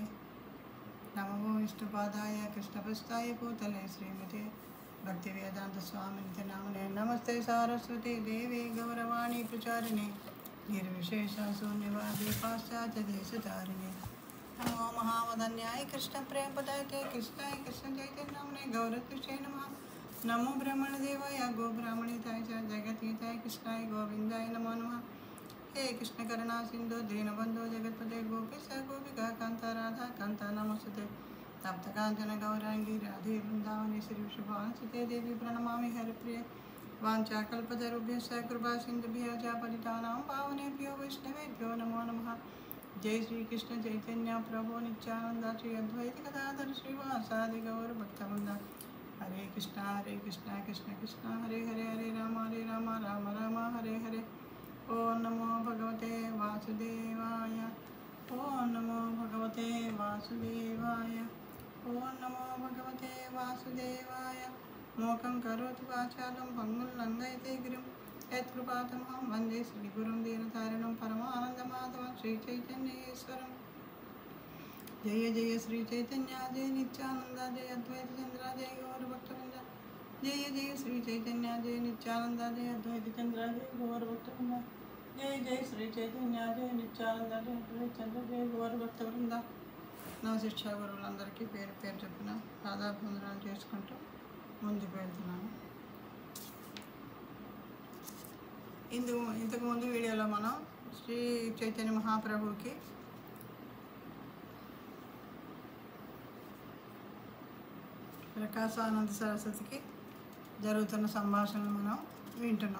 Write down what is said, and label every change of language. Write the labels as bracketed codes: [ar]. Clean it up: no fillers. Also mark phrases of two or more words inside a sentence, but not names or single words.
[sa] నమో విష్ణుపాదాయ కృష్ణభస్తాయ భూతలే శ్రీమతే భక్తి వేదాంత స్వామినితి నామనే నమస్తే సారస్వతి దేవి గౌరవాణి ప్రచారిణే నిర్విశేష శూన్యవాది పాశ్చాత్య దేశతారిణే. నమో మహావదన్యాయ కృష్ణ ప్రేమ పదాయ కృష్ణాయ కృష్ణ చైతన్యనామనే గౌరత్విషే నమః. నమో బ్రహ్మణదేవాయ గో బ్రాహ్మణితాయ చ జగతీతాయ కృష్ణాయ గోవిందాయ నమో నమః. हे कृष्ण करुणा सिंधु दीनबंधु जगतपते गोपी स गोपिका कांता राधा कांता नमस्ते. तप्त कांचन गौरांगी राधे वृंदावनी श्री शुभांसते देवी प्रणमामि हरिप्रिय. वाञ्छाकल्पतरुभ्यश्च कृपा सिन्धुभ्यः च पतितानां पावनेभ्यो वैष्णवेभ्यो नमो नमः. जय श्री कृष्ण चैतन्य प्रभु नित्यानंद श्री अद्वैत गदाधर श्रीवासादि गौर भक्तवृंद. हरे कृष्ण कृष्ण कृष्ण हरे हरे हरे राम राम राम हरे हरे. ओम नमो भगवते वासुदेवाय. ओम नमो भगवते वासुदेवाय. ओम नमो भगवते वासुदेवाय. मोकं करोति वाचालं भंगुं लंघयते गिरिं यत्कृपातमहं वन्दे श्रीगुरुं दीनतारिणं परमानन्दमाधवं श्रीचैतन्येश्वरम्. जय जय श्री चैतन्य जय नित्यानंद जय अद्वैत चंद्र जय गौरभक्तवृंद. जय जय श्री चैतन्य जय नित्यानंद जय अद्वैत चंद्र जय गौरभक्तवृंद. जय जय श्री चैतन्य जय नित्यानंद जय अद्वैत चंद्र जय गौरभक्तवृंद. [te] నా శిక్షా గురువులందరికీ పేరు పేరు చెప్పిన పాదాభివందనాలు చేసుకుంటూ ముందుకు వెళ్తున్నాను. ఇంతకుముందు వీడియోలో మనం శ్రీ చైతన్య మహాప్రభుకి ప్రకాశానంద సరస్వతికి జరుగుతున్న సంభాషణలు మనం వింటున్నాం.